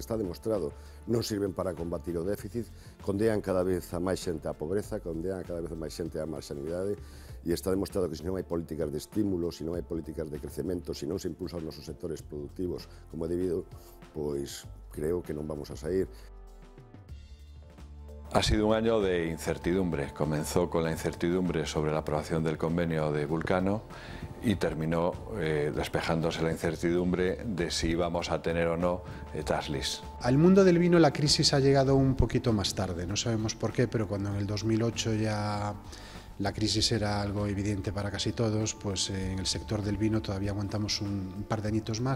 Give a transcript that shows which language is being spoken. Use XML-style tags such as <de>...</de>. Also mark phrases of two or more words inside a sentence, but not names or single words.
<gl>Está demostrado, non sirven para combatir o déficit, condean cada vez a máis xente á pobreza, condean cada vez a máis xente á marxanidade, e está demostrado que se non hai políticas de estímulo, se non hai políticas de crecemento, se non se impulsan os nosos sectores productivos como é debido, pois creo que non vamos a sair.</gl> <es>Ha sido un año de incertidumbre. Comenzó con la incertidumbre sobre la aprobación del convenio de Vulcano y terminó despejándose la incertidumbre de si íbamos a tener o no</es> <en>tax list.</en> <es>Al mundo del vino la crisis ha llegado un poquito más tarde, no sabemos por qué, pero cuando en el 2008 ya la crisis era algo evidente para casi todos, pues en el sector del vino todavía aguantamos un par de añitos más.</es>